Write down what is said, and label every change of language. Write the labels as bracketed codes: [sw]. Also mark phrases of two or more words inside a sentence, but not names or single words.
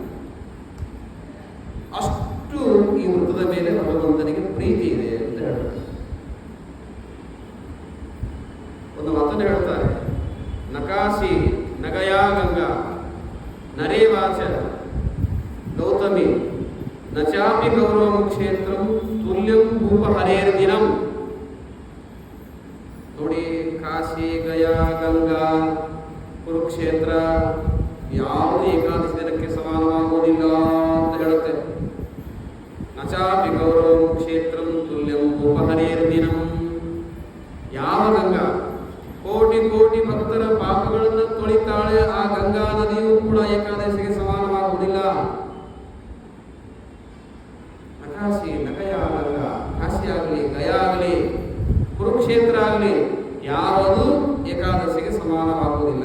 [kn] ಅಷ್ಟು ಈ ವೃತ್ತದ ಮೇಲೆ ಭಗವಂತನಿಗೆ ಪ್ರೀತಿ ಇದೆ ಅಂತ ಹೇಳ್ತಾರೆ. ಒಂದು ಮಾತನ್ನು ಹೇಳ್ತಾರೆ, [sa] ನಕಾಶಿ ನಗಯಾ ಗಂಗಾ ನರೇವಾಚ ಗೌತಮಿ ನಚಾಪಿ ಗೌರವಂ ಕ್ಷೇತ್ರಂ ತುಲ್ಯಂ ಭೂಪ ಹರೇರ್ ದಿನಂ. [kn] ನೋಡಿ, ಕಾಶಿ, ಗಯಾ, ಗಂಗಾ, ಕುರುಕ್ಷೇತ್ರ ಯಾವುದು ಏಕಾದಶಿ ದಿನಕ್ಕೆ ಸಮಾನವಾಗುವುದಿಲ್ಲ ಅಂತ ಹೇಳುತ್ತೆ. [sa] ನಚಾಪಿ ಗೌರವಂ ಕ್ಷೇತ್ರಂ ತುಲ್ಯಂ ಭೂಪ ಹರೇರ್ ದಿನಂ. [kn] ಯಾವ ಗಂಗಾ ಕೋಟಿ ಕೋಟಿ ಭಕ್ತರ ಪಾಪಗಳನ್ನು ತೊಳಿತಾಳೆ, ಆ ಗಂಗಾ ನದಿಯೂ ಕೂಡ ಏಕಾದಶಿಗೆ ಸಮಾನವಾಗುವುದಿಲ್ಲ. [sa] ನಕಾಶಿ ನಗಯ ಗಂಗಾ, [kn] ಕಾಶಿ ಆಗಲಿ, ಗಯಾ ಆಗಲಿ, ಕುರುಕ್ಷೇತ್ರ ಆಗಲಿ, ಯಾವುದು ಏಕಾದಶಿಗೆ ಸಮಾನವಾಗುವುದಿಲ್ಲ.